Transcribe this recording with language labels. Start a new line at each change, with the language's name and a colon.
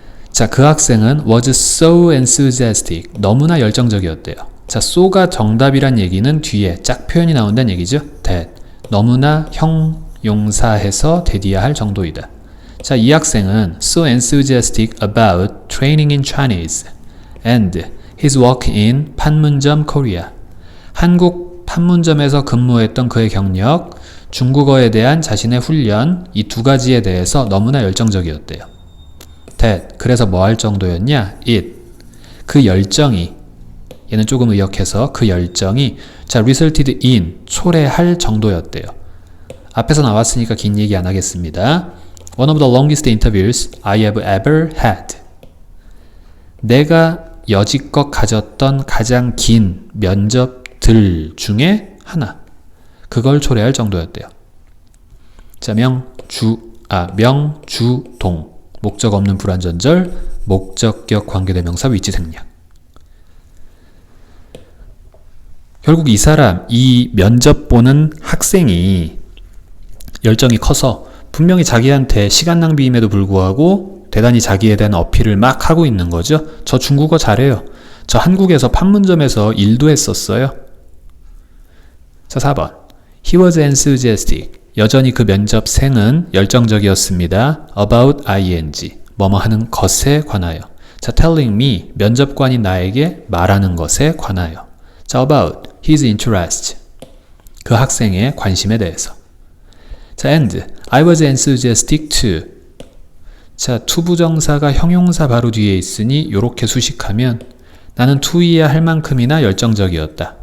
Korean: 자, 그 학생은
English: was so enthusiastic.
Korean: 너무나 열정적이었대요. 자, so가 정답이란 얘기는 뒤에 짝 표현이 나온다는 얘기죠.
English: that.
Korean: 너무나 형용사해서 대디야 할 정도이다. 자, 이 학생은
English: so enthusiastic about training in Chinese and his work in 판문점 Korea.
Korean: 한국 판문점에서 근무했던 그의 경력, 중국어에 대한 자신의 훈련, 이 두 가지에 대해서 너무나 열정적이었대요. that 그래서 뭐 할 정도였냐? it 그 열정이 얘는 조금 의역해서 그 열정이 자
English: resulted in
Korean: 초래할 정도였대요. 앞에서 나왔으니까 긴 얘기 안 하겠습니다.
English: One of the longest interviews I have ever had.
Korean: 내가 여지껏 가졌던 가장 긴 면접들 중에 하나. 그걸 초래할 정도였대요. 자, 명주동. 목적 없는 불완전절, 목적격 관계대명사 위치 생략. 결국 이 면접 보는 학생이 열정이 커서 분명히 자기한테 시간 낭비임에도 불구하고 대단히 자기에 대한 어필을 막 하고 있는 거죠. 저 중국어 잘해요. 저 한국에서 판문점에서 일도 했었어요.
English: 자, 4번. He was enthusiastic.
Korean: 여전히 그 면접생은 열정적이었습니다.
English: About ing.
Korean: 뭐뭐 하는 것에 관하여. 자,
English: telling me.
Korean: 면접관이 나에게 말하는 것에 관하여.
English: 자, about his interest.
Korean: 그 학생의 관심에 대해서.
English: 자, and I was enthusiastic too.
Korean: 자, to 부정사가 형용사 바로 뒤에 있으니 요렇게 수식하면 나는 to이야 할 만큼이나 열정적이었다.